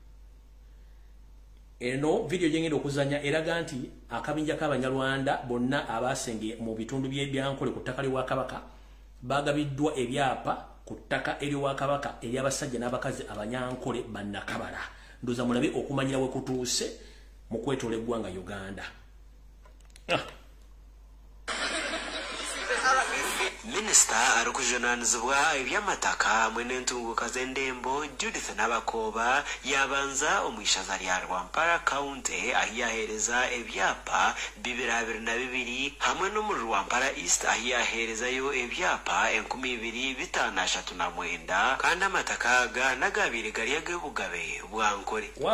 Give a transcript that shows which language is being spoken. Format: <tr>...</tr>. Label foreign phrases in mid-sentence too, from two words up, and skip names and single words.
<lg>Eno video gyengenda okuzanya eraga nti akabinja k'Abanyarwanda bonna abasenge mu bitundu by'Enkole ku ttaka ly'Obwakabaka bagabiddwa ebyapa ku ttaka ery'Obwakabaka ery'abasajja n'abakazi Abanyankole bannakabala. Ndoza mulabe okumanyira we kutuuse mu kwetoola eggwanga Uganda.</lg> <nyn>Minisita arukujunaanizibwa ebyamataka hamwe n'entunguka z'endembo Judith Nabakoba yabanza omwishaza lya Rwampara County ahi yaheereza ebyapa 2022 hamwe n'omu Rwampara East ahi yaheerezayo ebyapa 2539 kandi amataka aga nagabire gali ag'obugabe bwa Nkole.</nyn>